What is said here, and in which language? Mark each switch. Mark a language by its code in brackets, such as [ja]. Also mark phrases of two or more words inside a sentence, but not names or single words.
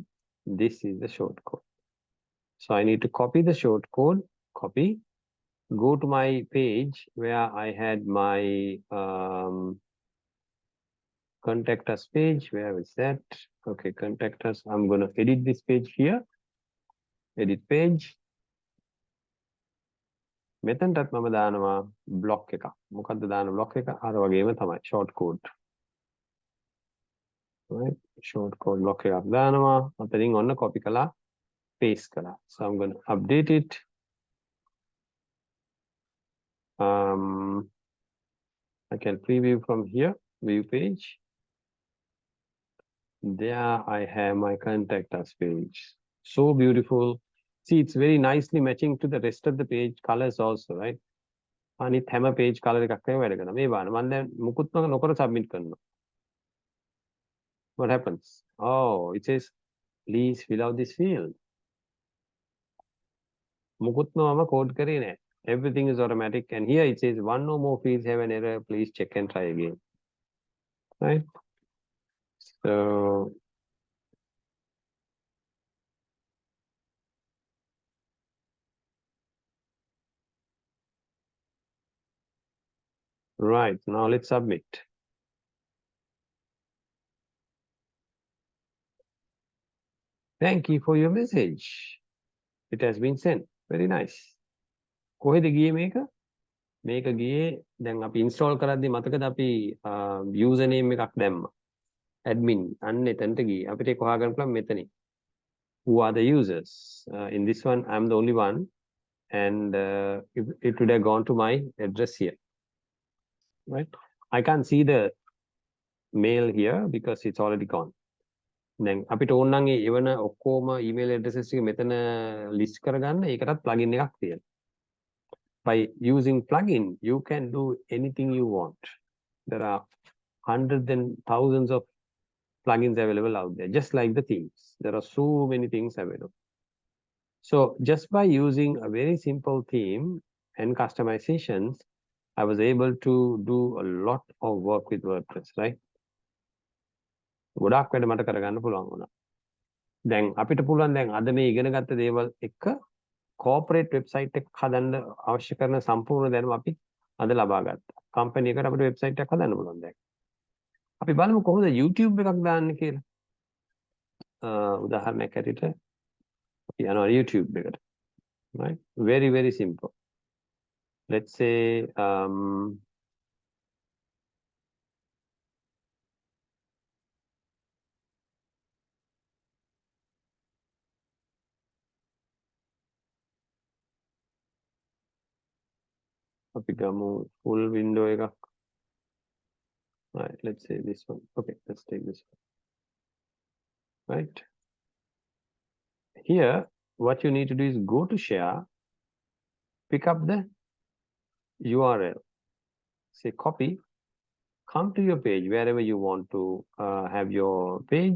[en] This is the short code. So I need to copy the short code, copy, go to my page where I had my contact us page. Where is that? Okay, contact us. I'm going to edit this page here. Edit page. [si] මෙතනටත් මම දානවා block එකක්. මොකද්ද දාන block එක? අර වගේම තමයි [en] short code. [si] Right? [en] Short code [si] block එකක් දානවා. අතනින් ඔන්න copy කළා, paste කළා. [en] So I'm going to update it. I can preview from here, view page. There I have my contact us page. So beautiful. See, it's very nicely matching to the rest of the page colors also, right? [si] අනිත් හැම [en] page color [si] එකක් වැඩ කරනවා. මේ බලන්න මම දැන් මුකුත් නොකර submit කරනවා. [en] What happens? Oh, it says please fill out this field. [si] මුකුත් නොම code කරේ නැහැ. [en] Everything is automatic, and here it says one or more fields have an error. Please check and try again. Right? So right, now let's submit. Thank you for your message. It has been sent. Very nice. [si] කොහෙද ගියේ මේක? මේක ගියේ දැන් අපි install කරද්දි මතකද අපි username එකක් දැම්මා. admin අන්න එතනට ගියේ. අපිට ඒක හොයාගන්න පුළුවන් මෙතනින්. [en] Who are the users? In this one, I'm the only one, and it would have gone to my address here. Right? I can't see the mail here because it's already gone. [si] දැන් අපිට ඕන නම් ඒ එවන ඔක්කොම [en] email addresses [si] ටික මෙතන list කරගන්න ඒකටත් plugin එකක් තියෙනවා. [en] By using plugin, you can do anything you want. There are hundreds and thousands of plugins available out there, just like the themes. There are so many things available. So just by using a very simple theme and customizations, I was able to do a lot of work with WordPress, right? [si] ගොඩක් වැඩ මට කරගන්න පුළුවන් වුණා. දැන් අපිට පුළුවන් දැන් අද මේ ඉගෙන ගත්ත දේවල් එක [en] corporate website [si] එකක් හදන්න අවශ්‍ය කරන සම්පූර්ණ දැනුම අපි අද ලබා ගත්තා. කම්පැනි එකකට අපිට වෙබ්සයිට් එකක් හදන්න පුළුවන් දැන්. අපි බලමු කොහොමද YouTube එකක් දාන්න කියලා. උදාහරණයක් ඇටියට අපි යනවා YouTube එකට. [en] Right? Very, very simple. Let's say [si] අපි ගමු [en] full window එකක්. Right, let's say this one. Okay, let's take this one. Right. Here, what you need to do is go to share, pick up the URL, say copy, come to your page, wherever you want to have your page.